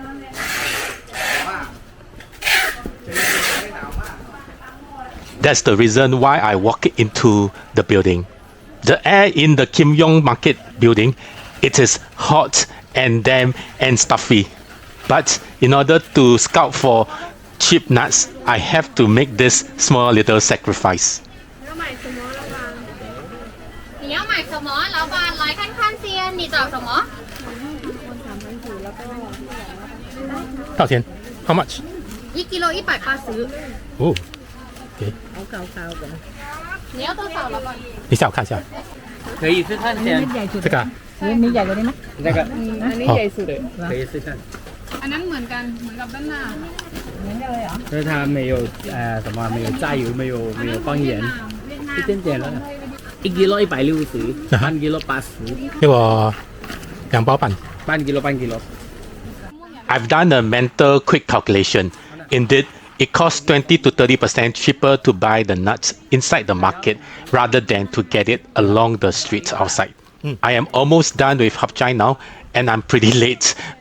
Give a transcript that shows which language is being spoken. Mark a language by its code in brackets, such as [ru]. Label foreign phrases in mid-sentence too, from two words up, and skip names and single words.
[en] That's the reason why I walk into the building. The air in the Kimyong Market building, it is hot and damp and stuffy. But in order to scout for cheap nuts, I have to make this small little sacrifice. [zh] 你要买什么？老板来看看先，你找什么？多少钱 [en] How much? [zh] 1 kilo 180。 [en] Oh, okay. [zh] 你要多少，老板？你下我看一下。可以试看先，这个啊 [th] มีใหญ่กว่านี้ไหม [zh] 那个 [th] อันนี้ใหญ่สุดเลย [zh] 可以试看。 [th] อันนั้นเหมือนกันเหมือนกับด้านหน้าเหมือนกันเลยเหรอ [zh] 但是它没有什么没有炸油，没有放盐，一点点了。1 kilo 160，半 kilo 80，给我2包半。半 kilo 半 kilo。 [en] I've done a mental quick calculation. Indeed, it costs 20 to 30% cheaper to buy the nuts inside the market rather than to get it along the streets outside. I am almost done with Hat Yai now, and I'm pretty late.